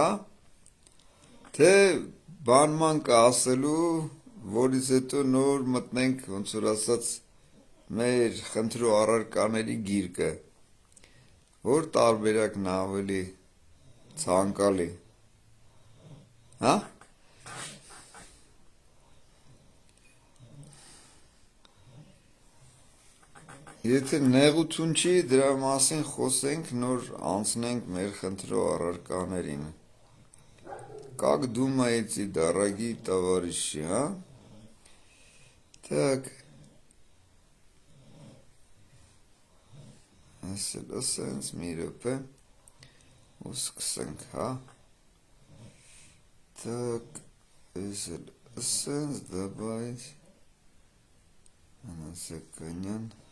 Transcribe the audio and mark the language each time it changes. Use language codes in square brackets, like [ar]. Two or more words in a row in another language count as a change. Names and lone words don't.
[hy] Թե բանման կասելու, որից հետո նոր մտնենք, ոնց որ ասած, մեր խնդրու առարկաների գիրկը, որ տարբերակն ավելի ցանկալի, հա? Եթե նեղություն չի, դրա մասին խոսենք, նոր անցնենք մեր խնդրու առարկաներին. [ru] Как думаете, дорогие товарищи, а? Так. [hy] Ասենց մի րոպե. Ու սկսենք, հա? Так, ասենց добавить. Անասականյան.